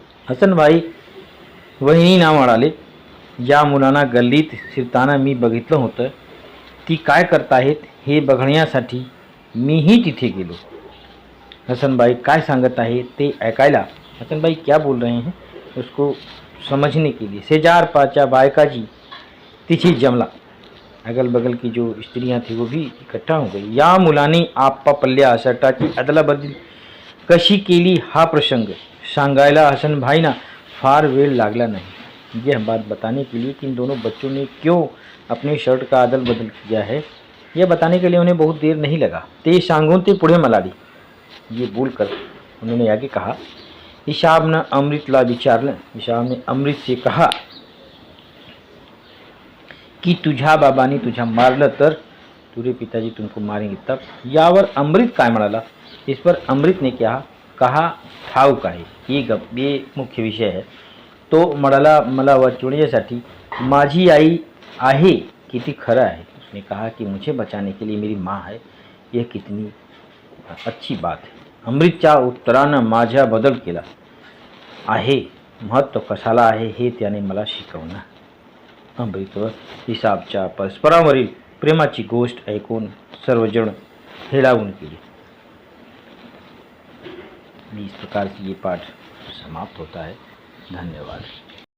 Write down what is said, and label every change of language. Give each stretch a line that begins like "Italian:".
Marathi: हसन भाई वहिनींना म्हणाले, ज्या मुलांना गल्लीत शिरताना मी बघितलं होतं ती काय करतायत हे बघण्यासाठी मीही तिथे गेलो.
Hindi: हसन भाई काय सांगत आहे ते ऐकायला हसन भाई क्या बोल रहे हैं उसको समझने के लिए
Marathi: शेजार पाचा बायकाजी तिथे जमला.
Hindi: अगल बगल की जो स्त्रियां थी वो भी इकट्ठा हो गई.
Marathi: या मुलांनी आपापल्या शर्टाची अदलाबदल कशी केली हा प्रसंग सांगायला हसन भाईना फार वेळ लागला नाही.
Hindi: यह बात बताने के लिए कि इन दोनों बच्चों ने क्यों अपने शर्ट का अदल बदल किया है, यह बताने के लिए उन्हें बहुत देर नहीं लगा.
Marathi: ते सांगून ते पुढे म्हणाले.
Hindi: ये बोलकर उन्होंने आगे कहा,
Marathi: हिसाबनं अमृतला विचारलं.
Hindi: हिसाबने अमृत से कहा कि
Marathi: तुझ्या बाबांनी तुझ्या मारलं तर
Hindi: तुझे पिताजी तुमको मारेंगे तब.
Marathi: यावर अमृत काय म्हणाला?
Hindi: इस पर अमृत ने क्या कहा
Marathi: ठाऊक आहे.
Hindi: ये मुख्य विषय है.
Marathi: तो म्हणाला मला वाचवण्यासाठी माझी आई आहे किती खरं आहे.
Hindi: उसने कहा कि मुझे बचाने के लिए मेरी माँ है. यह कितनी अच्छी बात है.
Marathi: अमृतच्या उत्तरानं माझ्या बदल केला आहे. महत्त्व कशाला आहे हे त्याने मला शिकवलं. अमृत व हिसाबच्या परस्परावरील प्रेमाची गोष्ट ऐकून सर्वजण हेलावून गेले.
Hindi: इस प्रकार से ये पाठ समाप्त होता है. धन्यवाद.